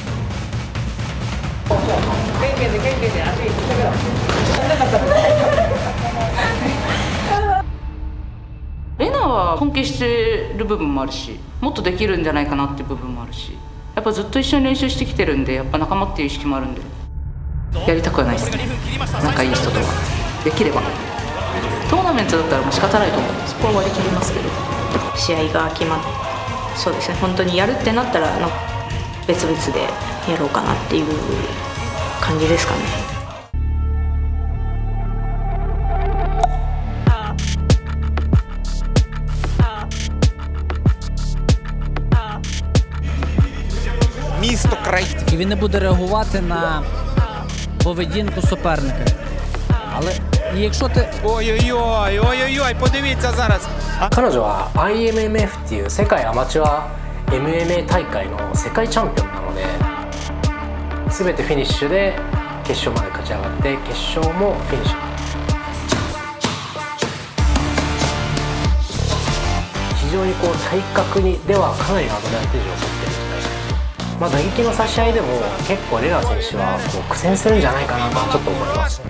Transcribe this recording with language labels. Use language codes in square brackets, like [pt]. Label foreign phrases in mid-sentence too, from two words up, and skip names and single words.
[ja] レナは尊敬してる部分もあるし、もっとできるんじゃないかなっていう部分もあるし、やっぱずっと一緒に練習してきてるんで、やっぱ仲間っていう意識もあるんで、やりたくはないですね。仲いい人とはできれば。トーナメントだったらもう仕方ないと思う。そこは割り切りますけど、試合が決まって、そうですね、本当にやるってなったら別々でやろうかなっていう感じですかね。 [uk] Місто Крейт. І він не буде реагувати на поведінку суперника. Але якщо ти... Ой-ой-ой, подивіться зараз. [ja] 彼女は IMMF っていう世界アマチュア MMA 大会の世界チャンピオンなので、全てフィニッシュで決勝まで勝ち上がって、決勝もフィニッシュ。非常にこう体格にではかなりのアドバンテージを持ってるみたいで、打撃の差し合いでも結構レナ選手はこう苦戦するんじゃないかなとちょっと思いますね。